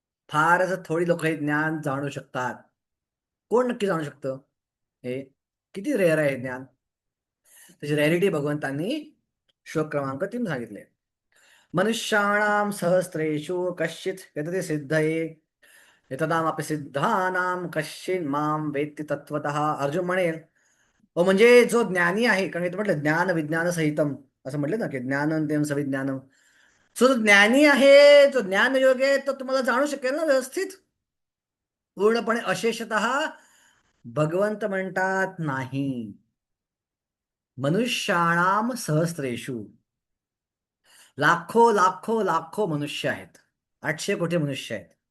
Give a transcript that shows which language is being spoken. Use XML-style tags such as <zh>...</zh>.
<mr>फारच थोडी लोक हे ज्ञान जाणू शकतात. कोण नक्की जाणू शकतं हे? किती रेअर आहे हे ज्ञान? त्याची रेअरिटी भगवंतांनी श्लोक क्रमांक 3 सांगितले.</mr> <sa>मनुष्याणाम सहस्रेषु कश्चित यतते सिद्धये यतदामपि सिद्धानाम कश्चिन माम वेत्ति तत्वतः.</sa> <mr>अर्जुन म्हणेल, हो म्हणजे जो ज्ञानी आहे, कारण इथं म्हटलं</mr> <sa>ज्ञान विज्ञान सहितम,</sa> <mr>असं म्हटलं ना की</mr> <sa>ज्ञानंत्यम सविज्ञानम.</sa> <mr>सो जो ज्ञानी आहे, जो ज्ञान योग आहे, तो तुम्हाला जाणू शकेल ना व्यवस्थित पूर्णपणे अशेषतः? भगवंत म्हणतात नाही.</mr> <sa>मनुष्याणाम सहस्रेषु,</sa> <mr>लाखो लाखो लाखो मनुष्य आहेत, 800 कोटी मनुष्य आहेत.</mr>